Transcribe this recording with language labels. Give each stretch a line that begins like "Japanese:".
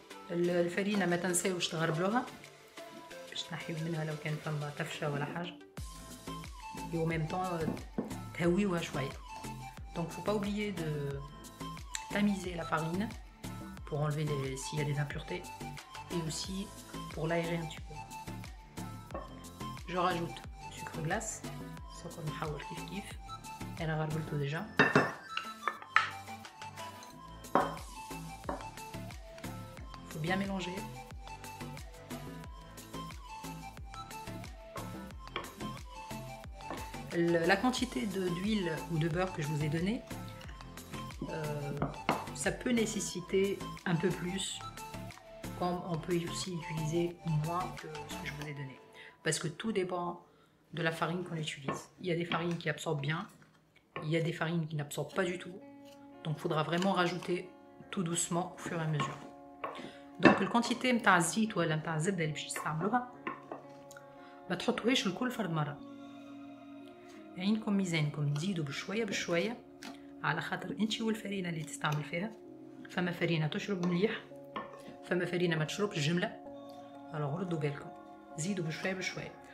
Arabic: الفرينه ما تنساوش تغربلوها باش تنحيو منها لو كان فما تفشه ولا حاجه،
French: et en même temps
Arabic: تهويوها شويه.
French: Donc faut pas oublier de tamiser la farine pour enlever s'il y a des impuretés et aussi pour l'aérer un petit peu. Je rajoute sucre glace,
Arabic: سكر محور كيف انا غربلته ديجا.
French: Bien mélanger. La quantité d'huile ou de beurre que je vous ai donné, ça peut nécessiter un peu plus, comme on peut aussi utiliser moins que ce que je vous ai donné, parce que tout dépend de la farine qu'on utilise. Il y a des farines qui absorbent bien, il y a des farines qui n'absorbent pas du tout, donc il faudra vraiment rajouter tout doucement au fur et à mesure.
Arabic: دونك الكونتيتي نتاع الزيت ولا نتاع الزبده اللي باش تستعملوها ما تحطوهاش الكل فرد مره، عينكم ميزانكم، تزيدوا بشويه بشويه على خاطر انتي والفرينه اللي تستعمل فيها. فما فرينه تشرب مليح، فما فرينه ما تشربش جمله، الوغ ردوا بالكم، زيدوا بشويه بشويه.